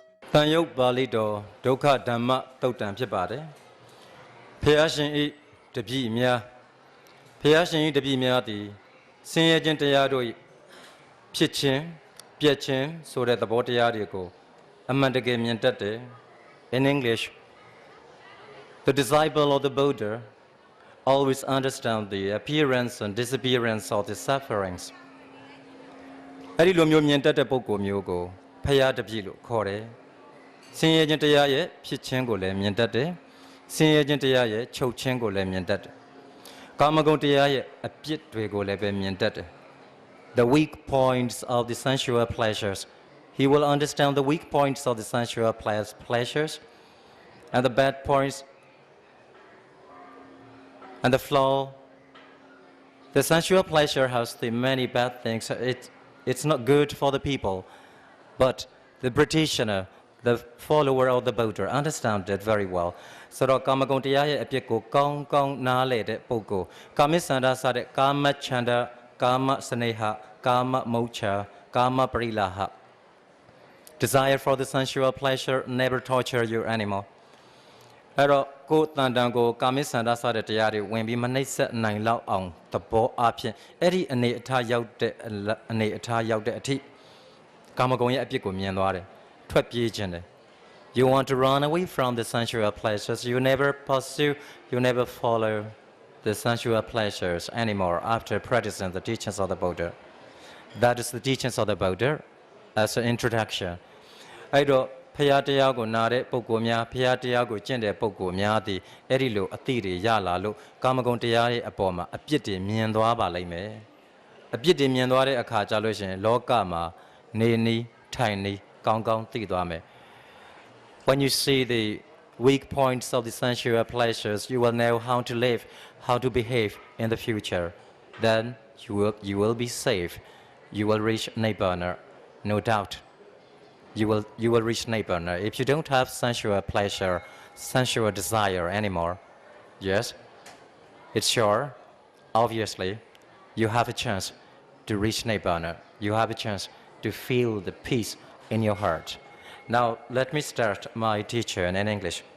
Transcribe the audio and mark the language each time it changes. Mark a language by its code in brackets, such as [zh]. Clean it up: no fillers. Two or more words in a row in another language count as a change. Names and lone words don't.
[my] တန်ယုတ်ပါဠိတော်ဒုက္ခဓမ္မတုတ်တံဖြစ်ပါတယ်ဖျားရှင်ဤတပည့်များဖျားရှင်ဤတပည့်များသည်ဆင်းရဲခြင်းတရားတို့ဖြစ်ခြင်းပြ ည့်ခြင်းဆိုတဲ့သဘောတရားတွေကိုအမှန်တကယ်မြင်တတ်တယ် [en] In English the disciple of the Buddha always understand the appearance and disappearance of the sufferings [my] အဲ့ဒီလိုမျိုးမြင်တတ်တဲ့ပုဂ္ဂိုလ်မျိုးကိုဖျားတပည့်လို့ခေါ်တယ်ဆင်းရဲခြင်းတရားရဲ့ဖြစ်ခြင်းကိုလည်းမြင်တတ်တယ်ဆင်းရဲခြင်းတရားရဲ့ချုပ်ခြင်းကိုလည်းမြင်တတ်တယ်ကာမဂုဏ်တရားရဲ့အပြစ်တွေကိုလည်းပဲမြင်တတ်တယ် [en] The weak points of the sensual pleasures he will understand the weak points of the sensual pleasures and the bad points and the flaw the sensual pleasure has the many bad things it's not good for the people but the practitioner the follower of the Buddha understand it very well [my] ဆိုတော့ကာမဂုဏ်တရားရဲ့အပြစ်ကိုကောင်းကောင်းနားလည်တဲ့ပုဂ္ဂိုလ်ကာမိစန္ဒစတဲ့ကာမချန္ဒကာမစနေဟကာမမုချာကာမပရိလာဟ [en] desire for the sensual pleasure never torture your animal [my] အဲ့တော့ကိုယ်တန်တန်ကိုကာမိစန္ဒစ တဲ့တရားတွေဝင်ပြီးမနှိပ်စက်နိုင်လောက်အောင်သဘောအဖြစ်အဲ့ဒီအနေအထားရောက်တဲ့အထိကာမဂုဏ်ရဲ့အပြစ်ကိုမြင်သွားတယ်ထွက်ပြေးခြင်းတယ် [en] You want to run away from the sensual pleasures you never pursue you never follow the sensual pleasures anymore after practicing the teachings of the Buddha that is the teachings of the Buddha as an [my] introduction အဲ့တော့ဖျားတရားကိုနားတဲ့ပုဂ္ဂိုလ်များဖျားတရားကိုကျင့်တဲ့ပုဂ္ဂိုလ်များသည်အဲ့ဒီလိုအသိတွေရလာလို့ကာမဂုဏ်တရားရဲ့အပေါ်မှာအပြစ် တွေမြင်သွားပါလိမ့်မယ်အပြစ်တွေမြင်သွားတဲ့အခါကျလို့ရှိရင်လောကမှာနေနီးထိုင်နီးကောင်းကောင်း သိသွားမယ် [en] When you see the weak points of the sensual pleasures you will know how to live how to behave in the future then you will be safe you will reach nibbana no doubt you will reach nibbana if you don't have sensual pleasure sensual desire anymore yes it's sure obviously you have a chance to reach nibbana you have a chance to feel the peace in your heart now let me start my teaching in English